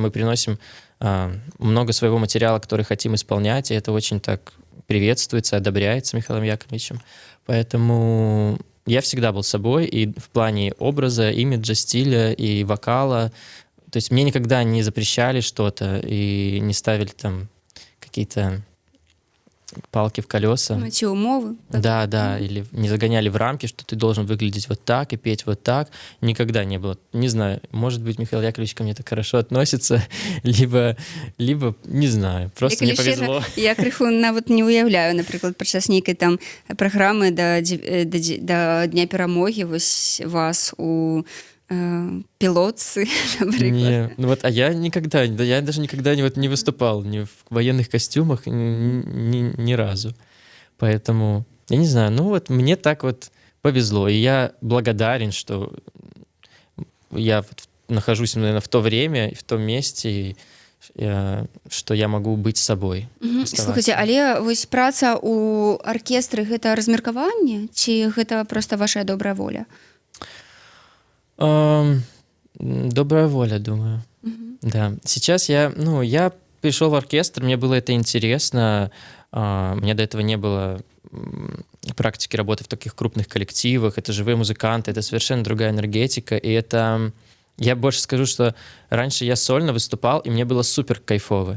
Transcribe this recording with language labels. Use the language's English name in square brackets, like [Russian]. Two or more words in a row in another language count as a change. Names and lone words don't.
[Russian] Мы приносим много своего материала, который хотим исполнять, и это очень так приветствуется, одобряется Михаилом Яковлевичем. Поэтому я всегда был собой и в плане образа, имиджа, стиля и вокала. То есть мне никогда не запрещали что-то и не ставили там какие-то палки в колеса. [Belarusian] Ці умовы. [Russian] Да, или не загоняли в рамки, что ты должен выглядеть вот так и петь вот так. Никогда не было. Не знаю, может быть, Михаил Яковлевич ко мне так хорошо относится, либо не знаю, просто мне повезло. [Belarusian] Я крыху нават не уяўляю, напрыклад, падчас нейкай там праграмы да Дня перамогі вось вас у пилотцы, [Russian] например. А я даже никогда не выступал ни в военных костюмах ни разу. Поэтому, я не знаю, мне так вот повезло. И я благодарен, что я нахожусь, наверное, в то время и в том месте, что я могу быть собой. [Belarusian] Слухайте, але вось праца у аркестры гэта размеркаванне, ці гэта просто ваша добрая воля? [Russian] Добрая воля, думаю. Да. Сейчас я пришел в оркестр, мне было это интересно. У меня до этого не было практики работы в таких крупных коллективах. Это живые музыканты, это совершенно другая энергетика. И это Я больше скажу, что раньше я сольно выступал, и мне было супер кайфово.